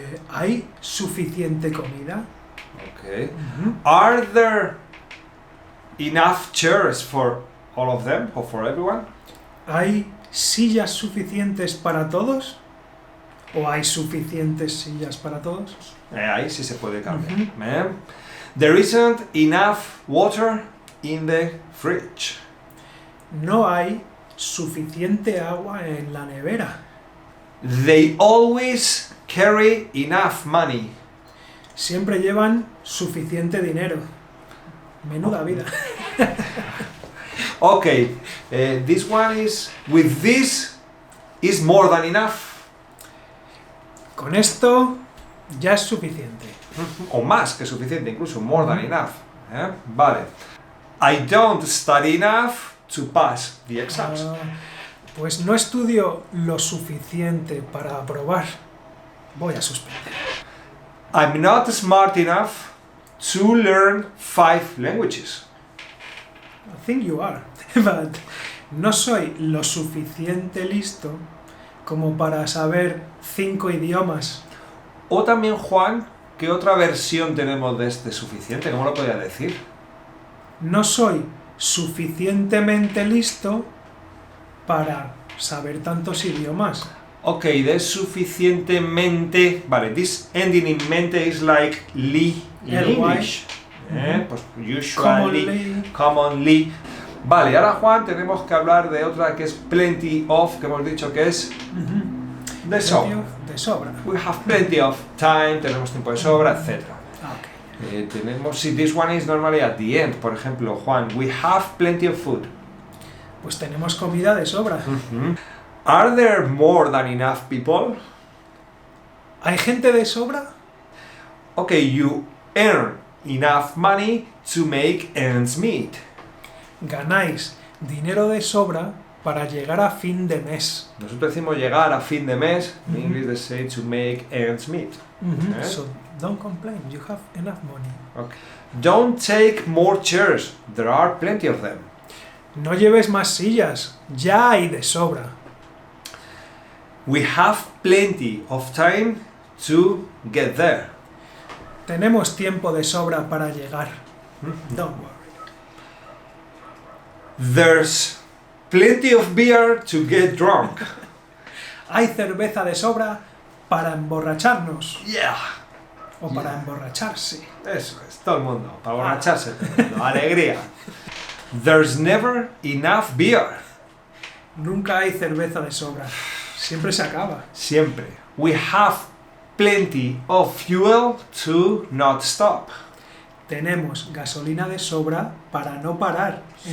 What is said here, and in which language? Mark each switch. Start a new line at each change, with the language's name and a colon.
Spanish: ¿Hay suficiente comida?
English: Okay. Are there enough chairs for all of them or for everyone?
Spanish: ¿Hay sillas suficientes para todos? ¿O hay suficientes sillas para todos? Ahí sí se puede cambiar.
English: There isn't enough water in the fridge.
Spanish: No hay suficiente agua en la nevera.
English: They always carry enough money.
Spanish: Siempre llevan suficiente dinero. Menuda vida.
English: Okay, this one is, with this is more than enough.
Spanish: Con esto ya es suficiente. O más que suficiente, incluso
English: more than enough.
Spanish: Vale.
English: I don't study enough to pass the exams.
Spanish: Pues no estudio lo suficiente para aprobar. Voy a suspender.
English: I'm not smart enough to learn 5 languages. I think you are, but
Spanish: no soy lo suficiente listo como para saber 5 idiomas. O también, Juan, ¿qué otra versión tenemos de este suficiente? ¿Cómo lo podría decir? No soy suficientemente listo para saber tantos idiomas? Ok, de suficientemente...
English: Vale, this ending in mente is like li in Ly. English. Pues usually, Commonly. commonly.
Spanish: Vale, ahora Juan tenemos que hablar de otra que es
English: plenty of,
Spanish: que hemos dicho que es de sobra. De sobra.
English: We have plenty of time,
Spanish: tenemos tiempo de sobra, etc.
English: Ah, ok.
Spanish: Tenemos, si
English: this one is normally at the end,
Spanish: por ejemplo,
English: Juan, we have plenty of food.
Spanish: Pues tenemos comida de sobra.
English: Are there more than enough people?
Spanish: ¿Hay gente de sobra?
English: Okay, you earn enough money to make ends meet.
Spanish: Ganáis dinero de sobra para llegar a fin de mes. Nosotros decimos llegar a fin de mes,
English: in English they say to make ends meet. So don't complain, you have enough money. Okay. Don't take more chairs, there are plenty of them.
Spanish: No lleves más sillas, ya hay de sobra.
English: We have plenty of time to get there.
Spanish: Tenemos tiempo de sobra para llegar.
English: Don't worry. There's plenty of beer to get drunk.
Spanish: Hay cerveza de sobra para emborracharnos.
English: Yeah.
Spanish: O para emborracharse. Eso es, todo el mundo, para borracharse todo el mundo, alegría. There's never enough beer. Nunca hay cerveza de sobra. Siempre se acaba. Siempre.
English: We have plenty of fuel to not stop.
Spanish: Tenemos gasolina de sobra para no parar en